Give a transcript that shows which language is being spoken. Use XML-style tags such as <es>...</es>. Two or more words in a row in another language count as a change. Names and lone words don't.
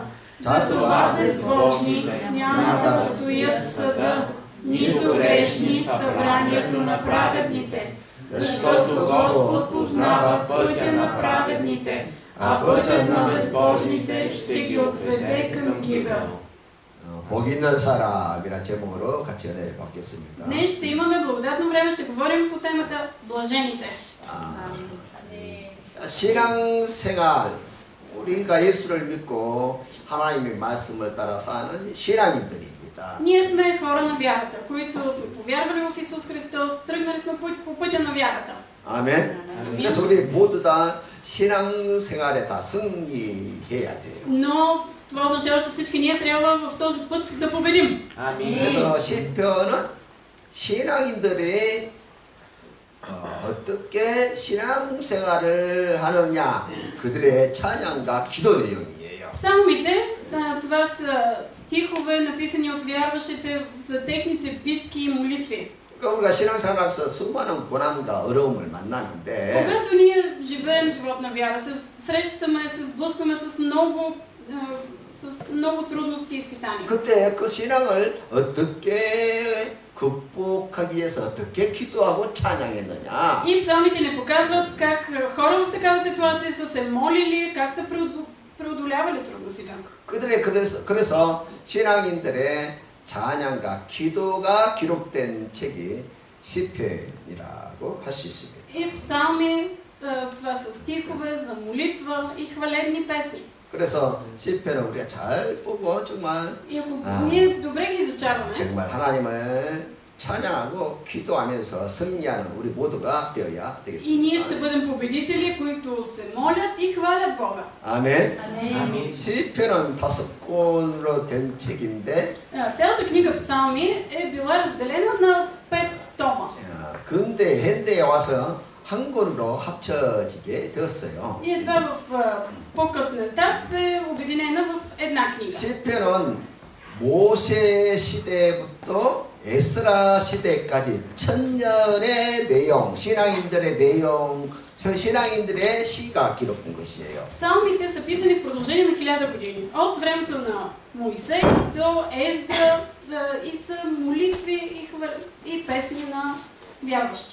<bg>Затова безбожни няма да устоят в съда, нито грешни в събранието на праведните. Защото Господ познава пътя на праведните, а пътят на безбожните ще ги отведе към гибел.</bg> <ko>복 있는 사람이라는 제목으로 같이 은혜를 받겠습니다.</ko> <bg>Днес ще имаме благодатно време, ще говорим по темата блажените.</bg> <ko>신앙생활, 우리가 예수를 믿고 하나님의 말씀을 따라 사는 신앙인들입니다.</ko> <bg>Ние сме хора на вярата, които сме повярвали в Исус Христос, тръгнали сме по пътя на вярата.</bg> <ko>아멘. 그래서 우리 모두 다 신앙생활에 다 승리해야 돼요.</ko> <bg>Но това означава, че всички ние трябва в този път да победим.</bg> <ko>그래서 시편은 신앙인들이 어떻게 신앙생활을 하느냐, 그들의 찬양과 기도 내용이에요.</ko> <bg>Псалмите, това са стихове, написани от вярващите за техните битки и молитви.</bg> <ko>우리가 신앙생활하면서 수많은 고난과 어려움을 만나는데,</ko> <bg>когато ние живеем живот на вяра, срещаме, се сблъскваме с много трудности и изпитания.</bg> <ko>그때 그 신앙을 어떻게 극복하기 위해서 어떻게 기도하고 찬양했느냐.</ko> <bg>И псалмите ни показват как хора в такава ситуация са се молили, как са преодолявали трудностите.</bg> <ko>그래서 신앙인들의 찬양과 기도가 기록된 책이 시편이라고 할 수 있습니다.</ko> <bg>И псалми, това са стихове за молитва и хвалебни песни.</bg> <ko>그래서 시편을 우리가 잘 보고 정말</ko> <bg>И ако ние добре ги изучаваме,</bg> <ko>정말 하나님을 찬양하고 기도하면서 승리하는 우리 모두가 되어야</ko> <bg>и ние</bg> <ko>되겠습니다.</ko> <bg>ще бъдем победители, които се молят и хвалят Бога.</bg> <ko>아멘.</ko> <bg>Амин.</bg> <ko>시편은 5권으로 된 책인데,</ko> <bg>Цялата книга Псалми е била разделена на 5 тома.</bg> <ko>근데 현대에 와서 한 권으로 합쳐지게 되었어요.</ko> <bg>И едва в по-късен етап е обединена в една книга.</bg> <ko>시편은 모세 시대부터 에스라 시대까지 천년의 내용, 신앙인들의 내용, 신앙인들의 시가 기록된 것이에요.</ko> <bg>Псалмите са писани в продължение на 1000 години. От времето на Моисей до Ездра и са молитви и песни на вярващи.</bg>